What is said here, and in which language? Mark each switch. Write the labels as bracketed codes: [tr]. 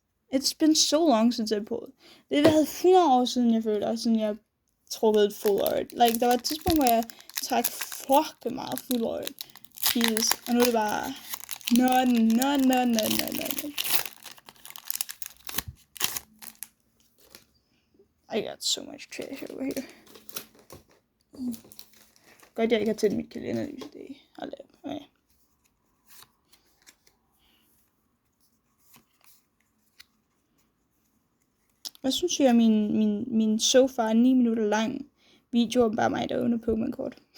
[en] It's been so long since I pulled. [da] Det har været 100 år siden, jeg føler, siden jeg trukkede full art. Like, der var et tidspunkt, hvor jeg trak fucking meget full art pieces, og nu er det bare none. [en] I got so much treasure over here. [da] Godt, jeg ikke har tændt mit kalenderlys i dag. Hold da. Okay. Hvad synes jeg om min so far 9 minutter lang video om bare mig, der åbner Pokémon-kort?